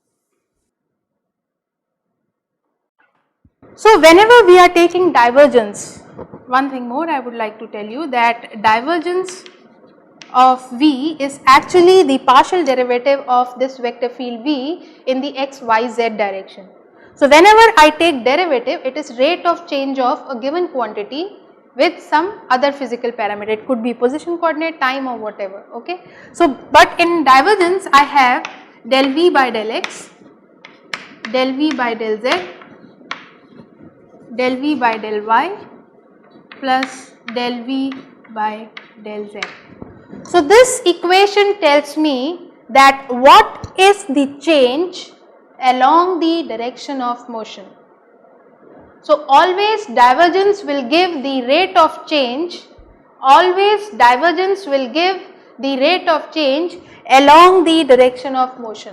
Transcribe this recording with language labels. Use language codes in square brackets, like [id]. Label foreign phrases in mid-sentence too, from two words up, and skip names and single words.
[en] So whenever we are taking divergence, one thing more I would like to tell you, that divergence of V is actually the partial derivative of this vector field V in the x, y, z direction. So, whenever I take derivative, it is rate of change of a given quantity with some other physical parameter. It could be position coordinate, time or whatever. Okay. So, but in divergence I have del v by del x, del v by del z, del v by del y plus del v by del z. So, this equation tells me that what is the change along the direction of motion. So, always divergence will give the rate of change, always divergence will give the rate of change along the direction of motion.